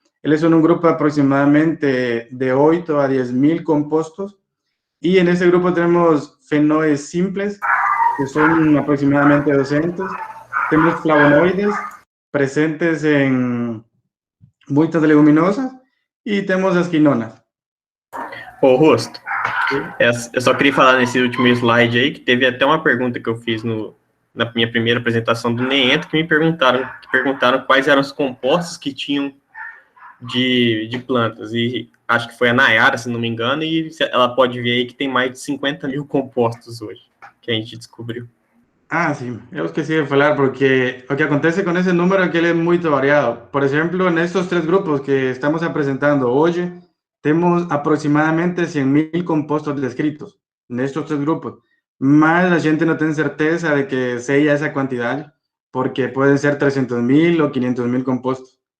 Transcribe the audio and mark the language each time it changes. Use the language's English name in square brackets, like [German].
[Spanish] Ellos son un grupo aproximadamente de 8 a 10.000 compuestos. Y en ese grupo tenemos fenoles simples, que son aproximadamente 200. Tenemos flavonoides presentes en muchas leguminosas y tenemos esquinonas. [Portuguese] Augusto, Eu só queria falar nesse último slide aí, que teve até uma pergunta que eu fiz na minha primeira apresentação do NEENTO, que me perguntaram quais eram os compostos que tinham de plantas, e acho que foi a Nayara, se não me engano, e ela pode ver aí que tem mais de 50 mil compostos hoje, que a gente descobriu. [Spanish] Ah, sí, yo [Portuguese] esqueci de falar [Spanish] porque lo que acontece con ese número es que él es muy variado. Por ejemplo, en estos tres grupos que estamos presentando hoy, tenemos aproximadamente 100.000 compostos descritos en estos tres grupos. Más la gente no tiene certeza de que sea esa cantidad, porque pueden ser 300.000 o 500.000 compostos.